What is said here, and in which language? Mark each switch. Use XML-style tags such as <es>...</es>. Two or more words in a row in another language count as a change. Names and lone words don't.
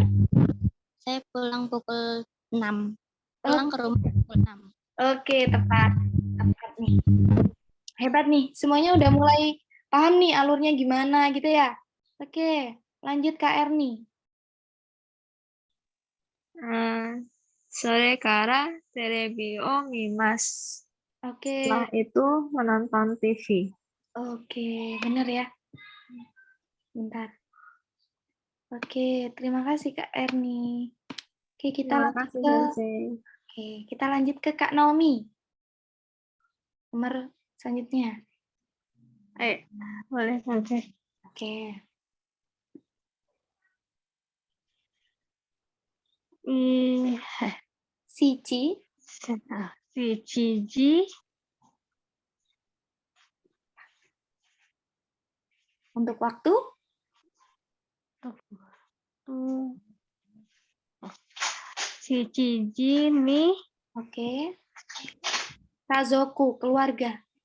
<id>Saya pulang pukul 6. Pulang ke rumah pukul 6. oke, tepat. Tepat nih. Hebat nih. Semuanya udah mulai paham nih alurnya gimana gitu ya. Oke, lanjut Kak Erni.</id> <ja>それからテレビを見ます.</ja> <id>Oke. Setelah itu menonton TV. Oke, benar ya. Bentar. Oke, terima kasih Kak Erni. Oke, Terima kasih, Sensei. kita lanjut ke Kak Naomi. Nomor selanjutnya. Boleh, Sensei. Oke. Sici. Si Ciji Untuk waktu. si Ciji nih Oke. Kazoku, keluarga.</id>